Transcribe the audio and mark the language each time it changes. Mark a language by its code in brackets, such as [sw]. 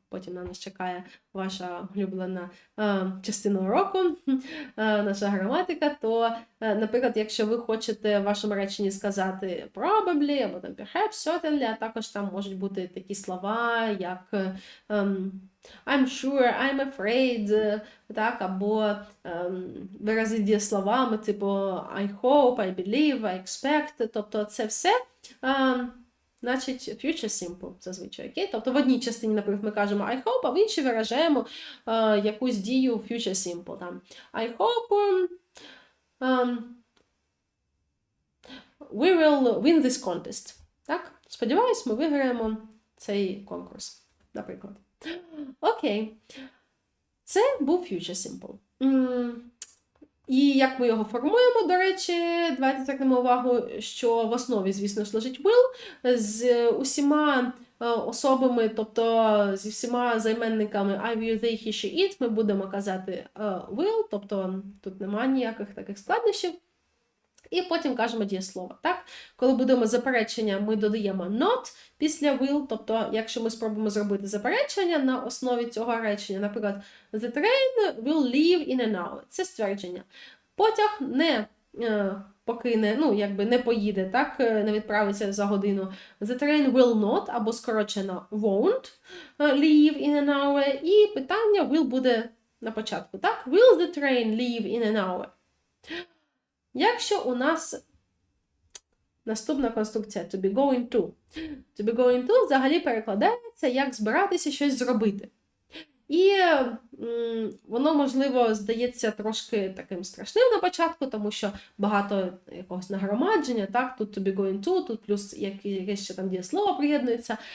[uk] потім на нас чекає ваша улюблена частина уроку, наша граматика, то, наприклад, якщо ви хочете в вашому реченні сказати probably, або там perhaps, certainly, а також там можуть бути такі слова, як [en] I'm sure, I'm afraid, [uk] так, або вирази дієсловами, типу [en] I hope, I believe, I expect, [uk] тобто це все значить future simple зазвичай, окей? Тобто в одній частині, наприклад, ми кажемо I hope, а в іншій виражаємо якусь дію future simple. Там [en] I hope we will win this contest. [uk] Так? Сподіваюсь, ми виграємо цей конкурс, наприклад. Окей. Це був future simple. І як ми його формуємо, до речі, давайте звернемо увагу, що в основі, звісно ж, лежить will, з усіма особами, тобто зі всіма займенниками I, you, they, he, she, it, ми будемо казати will, тобто тут немає ніяких таких складнощів. І потім кажемо дієслово. Так? Коли будемо заперечення, ми додаємо not після will, тобто якщо ми спробуємо зробити заперечення на основі цього речення, наприклад, [en] the train will leave in an hour. [uk] Це ствердження. Потяг не покине, не поїде, так, не відправиться за годину. [en] The train will not, [uk] або скорочено [en] won't leave in an hour. [uk] І питання will буде на початку. Так? [en] Will the train leave in an hour? [uk] Якщо у нас наступна конструкція to be going to. To be going to взагалі перекладається як збиратися щось зробити. І воно, можливо, здається трошки таким страшним на початку, тому що багато якогось нагромадження, так, тут to be going to, тут плюс якесь ще там дієслово приєднується.